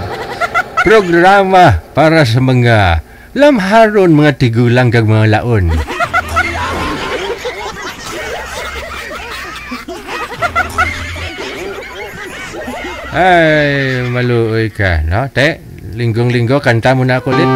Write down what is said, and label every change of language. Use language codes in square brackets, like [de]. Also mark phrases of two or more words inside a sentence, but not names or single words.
[hil] Programa para sa mga lamharon, mga tigulang kag mga laon. Ay, maluoy ka, no? [tl] Te, linggong-linggo, kanta mo na ako ulit.